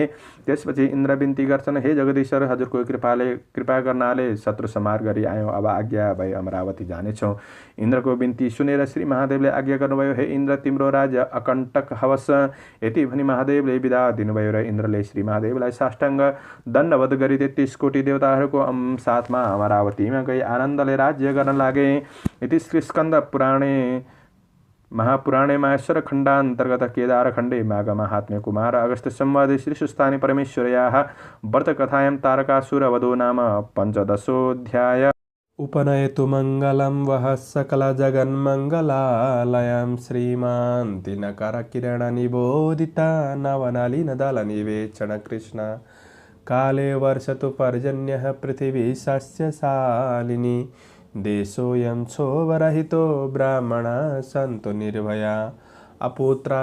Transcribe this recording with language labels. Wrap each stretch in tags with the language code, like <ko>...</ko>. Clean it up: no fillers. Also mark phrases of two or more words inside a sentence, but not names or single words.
<ne>त्यसपछि इन्द्र बिन्ती गर्छन्, हे जगदीश्वर, हजुरको कृपा गर्नाले शत्रु संहार गरी आयौँ, अब आज्ञा भई अमरावती जानेछौँ। इन्द्रको बिन्ती सुनेर श्री महादेवले आज्ञा गर्नुभयो, हे इन्द्र, तिम्रो राज्य अकण्टक हवस्। यति भनी महादेवले विदा दिनुभयो र इन्द्रले श्री महादेवलाई साष्टाङ्ग दण्डवत गरी 33 कोटी देवताहरूको साथमा अमरावतीमा गई आनन्दले राज्य गर्न लागे।</ne> <sa>इति श्री स्कन्द पुराणे महापुराणे माहेश्वर खण्डान्तर्गत केदार खण्डे माघ महात्म्य कुमार अगस्त्य संवादे श्री सुस्थानि परमेश्वर्याः व्रतकथायां तारकासुरवधो नाम 15ोऽध्याय। उपनयतु मङ्गलं वः सकलजगन्मङ्गलालयं श्रीमान् दिनकरकिरणनिबोधिता नवनलिनदलनिवेचन कृष्ण काले वर्षतु पर्जन्यः पृथिवी सस्यशालिनी देशोऽयं क्षोभरहितो ब्राह्मणाः सन्तु निर्भया अपुत्रा</sa>